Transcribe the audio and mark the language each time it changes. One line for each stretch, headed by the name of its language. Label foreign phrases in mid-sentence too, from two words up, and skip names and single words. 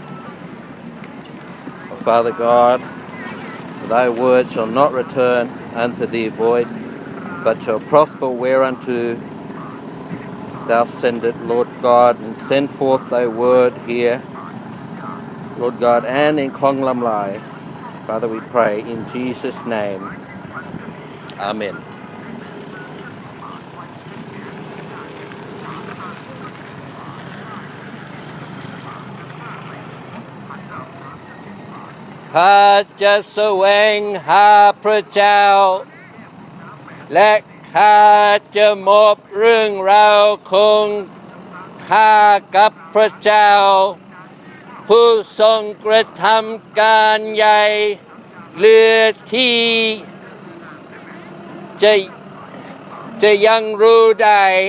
English: Oh, Father God, thy word shall not return unto thee void, but shall prosper whereunto thou send it, Lord God, and send forth thy word here, Lord God, and in Klong Lam Lai. Father, we pray in Jesus' name. Amen.
Thai: ข้าจะแสวงหาพระเจ้า, และข้าจะ มอบเรื่องราวของข้ากับพระเจ้าผู้ทรงกระทำการใหญ่เหลือที่จะยังรู้ได้